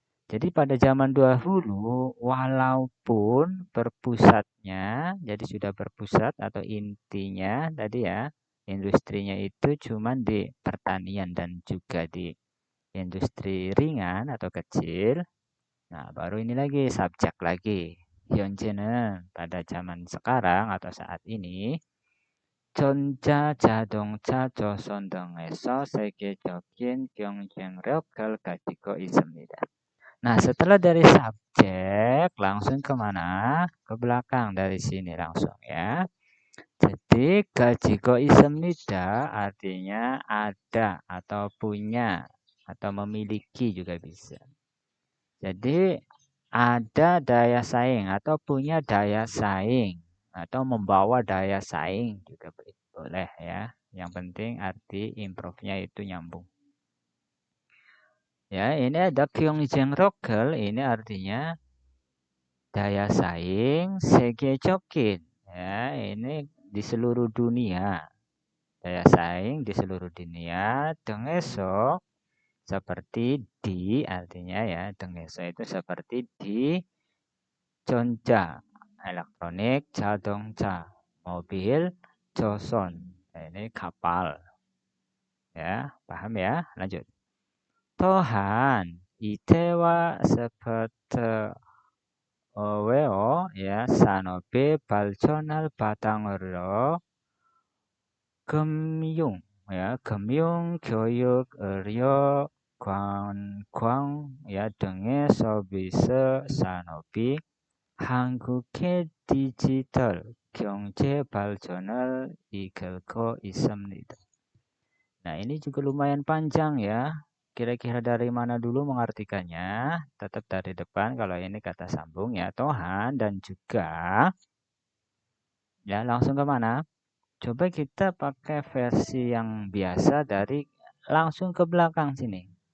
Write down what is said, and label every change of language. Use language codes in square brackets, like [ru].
[id] Jadi pada zaman dahulu, walaupun berpusatnya, jadi sudah berpusat atau intinya tadi ya, industrinya itu cuma di pertanian dan juga di industri ringan atau kecil. Nah, baru ini lagi, subjek lagi. [ko] 현재는 [id] pada zaman sekarang atau saat ini, [ko] 전자, 자동차, 조선 등에서 세계적인 경쟁력을 가지고 있습니다. [id] Nah, setelah dari subjek, langsung kemana? Ke belakang dari sini langsung ya. Jadi, [ko] 가지고 있습니다 [id] artinya ada atau punya atau memiliki juga bisa. Jadi, ada daya saing atau punya daya saing atau membawa daya saing juga boleh ya. Yang penting arti improve-nya itu nyambung. Ya, ini ada [ko] 경쟁력을, [id] ini artinya daya saing [ko] 세계적인. [id] Ya, ini di seluruh dunia. Daya saing di seluruh dunia. 등에서 seperti di artinya ya, 등에서 itu seperti di 전자, elektronik, 자동차, mobil, 조선. Nah, ini kapal. Ya, paham ya? Lanjut. [ko] 또한 이태와 스포츠 외어 ya 산업이 발전할 바탕으로 금융 ya 금융, 교육, 의료, 관광 ya 등의 서비스 산업이 한국의 디지털 경제 발전을 이끌고 있습니다. [id] Nah, ini juga lumayan panjang ya. Kira-kira dari mana dulu mengartikannya? Tetap dari depan kalau ini kata sambung ya. Tuhan dan juga ya langsung ke mana? Coba kita pakai versi yang biasa dari langsung ke belakang sini.